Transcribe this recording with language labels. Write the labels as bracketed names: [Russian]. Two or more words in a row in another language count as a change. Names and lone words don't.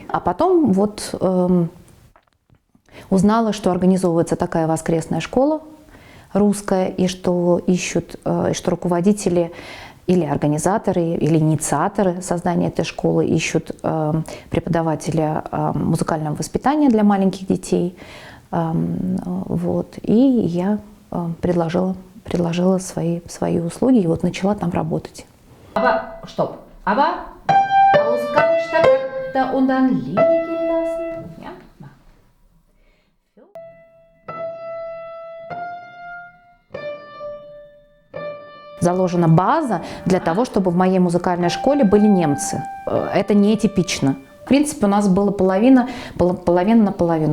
[Russian] А потом вот узнала, что организовывается такая воскресная школа русская, и что ищут, что руководители или организаторы, или инициаторы создания этой школы ищут преподавателя музыкального воспитания для маленьких детей. Вот. И я предложила свои услуги и вот начала там работать. [German] Aber stopp. Aber Ausgangssperre und dann liegen lassen. Ja? [Russian] Заложена база для того, чтобы в моей музыкальной школе были немцы. Это нетипично. В принципе, у нас было половина на половину.